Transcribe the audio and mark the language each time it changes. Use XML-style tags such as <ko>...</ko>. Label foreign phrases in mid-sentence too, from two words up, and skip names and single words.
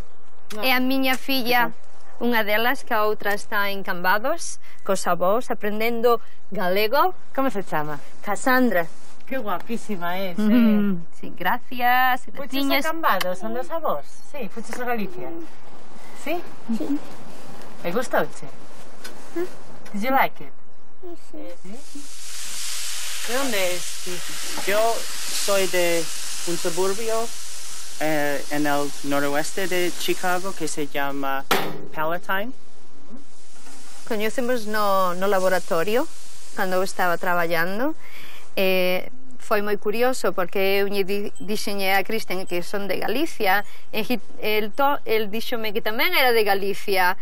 <gl>E a miña filla, unha delas, que a outra está en Cambados, cos avós, aprendendo galego. Como se chama? Cassandra.</gl> <es>Que guapísima es, Sí, gracias.</es> <gl>Fuches a Cambados, son dos avós? Sí, fuches a Galicia. Sí? Sí. E gustouche?</gl> <en>Did you like it?</en> <gl>Sí.</gl> <es>¿De dónde es? Yo soy de un suburbio en el noroeste de Chicago que se llama Palatine.</es> <gl>Conhecemos no laboratorio cando eu estaba traballando. Foi moi curioso porque eu dixenei a Cristian que son de Galicia e el díxome que tamén era de Galicia.</gl>